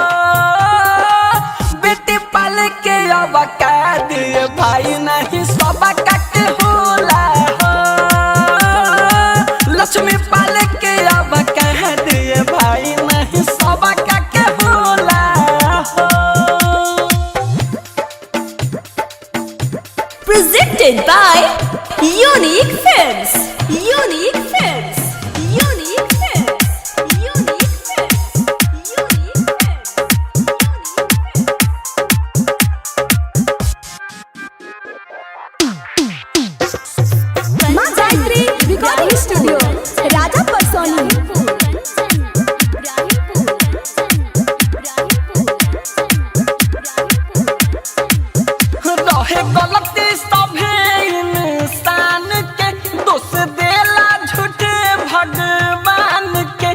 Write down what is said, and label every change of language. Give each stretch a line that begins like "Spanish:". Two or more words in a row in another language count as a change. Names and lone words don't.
Bhojpuri: बेटी पाल के अब का दिए भाई नहीं सब काटे होला हो। लक्ष्मी पाल के अब कह दिए भाई नहीं सब काके होला हो।
English: Presented by Unique Films. Unique Films. Unique Films. Unique Films. Unique Films.
Bhojpuri: माँ गायत्री रिकॉर्डिंग स्टूडियो राजा परसोनी। रहे गलती सभे इंसान के दोष देला झूठे भगवान के।